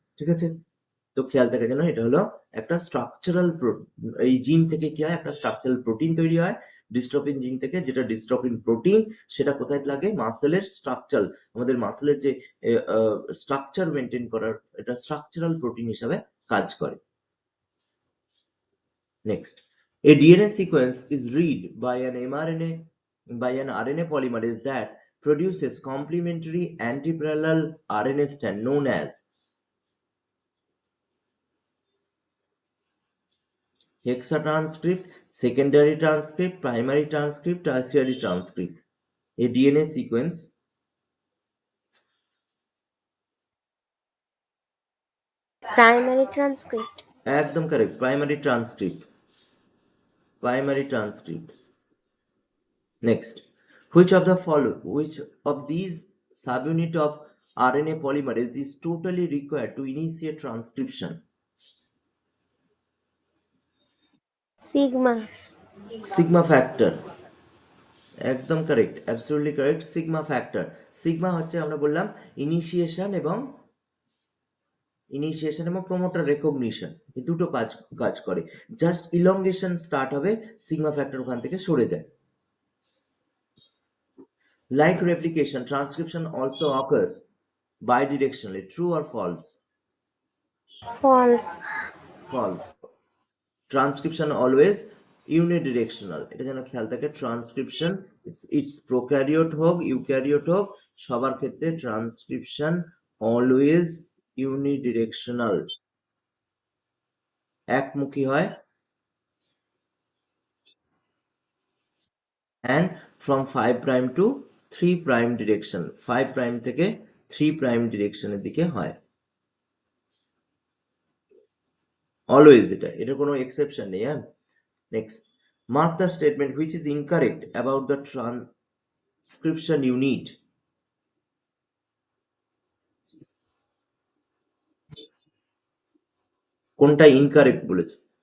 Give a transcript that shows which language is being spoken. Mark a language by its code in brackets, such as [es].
[bn] ঠিক আছে, তো খেয়াল থাকে যেন এটা হলো একটা স্ট্রাকচারাল, এই জিন থেকে কি হয় একটা স্ট্রাকচারাল প্রোটিন তৈরি হয় ডিস্ট্রফিন জিন থেকে, যেটা ডিস্ট্রফিন প্রোটিন, সেটা কোথায় লাগে? মাসেলের স্ট্রাকচার, আমাদের মাসেলের যে স্ট্রাকচার মেনটেন করার, এটা স্ট্রাকচারাল প্রোটিন হিসাবে কাজ করে। [en] Next, a DNA sequence is read by an mRNA by an RNA polymerase that produces complementary antiparallel RNA strand known as hexa transcript, secondary transcript, primary transcript, tertiary transcript। A DNA sequence, [bn] primary transcript. একদম correct, primary transcript, primary transcript. [en] Next, which of these subunit of RNA polymerase is totally required to initiate transcription? [bn] Sigma. Sigma factor, একদম correct, [en] absolutely correct, [bn] sigma factor. Sigma হচ্ছে আমরা বললাম initiation এবং initiation এবং promoter recognition, এই দুটো কাজ কাজ করে। জাস্ট ইলংগেশন স্টার্ট হবে, সিগমা ফ্যাক্টর ওখান থেকে সরে যায়। [en] Like replication, transcription also occurs bidirectionally. True or false? [bn] False. [en] False. Transcription always unidirectional, [bn] এটা যেন খেয়াল থাকে। ট্রান্সক্রিপশন ইটস প্রোক্যারিওট হোক ইউক্যারিওট হোক, সবার ক্ষেত্রে ট্রান্সক্রিপশন অলওয়েজ ইউনিডিরেকশনাল, একমুখী হয়। [en] and from 5 prime to 3 prime direction, 5 prime [bn] থেকে [en] 3 prime ডিরেকশনের দিকে হয় অলওয়েজ। [bn] এটা কোনো এক্সেপশন নেই। [en] হ্যাঁ, next, mark the statement which is incorrect about the transcription unit. [bn] কোনটা ইনকারেক্ট বলেছে?